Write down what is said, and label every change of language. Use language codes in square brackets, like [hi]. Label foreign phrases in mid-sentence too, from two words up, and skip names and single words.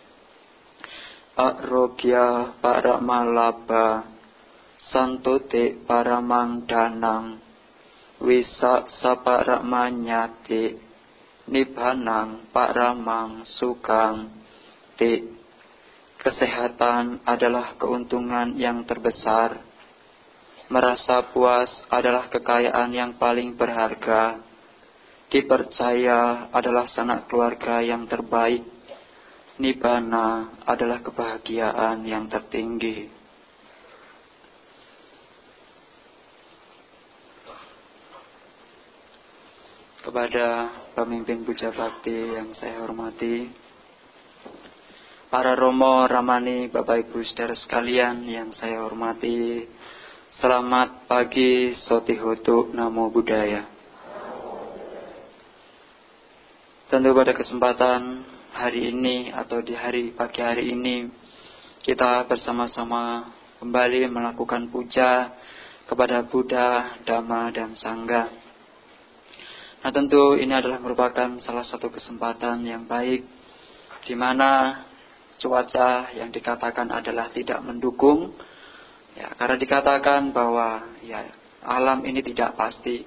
[pi] Arogya paramalabha santuti paramang danang wisa saparamanyati nibbanang paramang sukang ti. [id] Kesehatan adalah keuntungan yang terbesar. Merasa puas adalah kekayaan yang paling berharga. Dipercaya adalah sanak keluarga yang terbaik. Nibbana adalah kebahagiaan yang tertinggi. Kepada pemimpin puja bakti yang saya hormati, para romo, ramani, bapak ibu saudara sekalian yang saya hormati, selamat pagi, [pi] sotihotu, namo buddhaya. [id] Tentu pada kesempatan hari ini atau di pagi hari ini kita bersama-sama kembali melakukan puja kepada Buddha, Dhamma, dan Sangha. Nah, tentu ini adalah merupakan salah satu kesempatan yang baik di mana cuaca yang dikatakan adalah tidak mendukung, ya, karena dikatakan bahwa ya alam ini tidak pasti.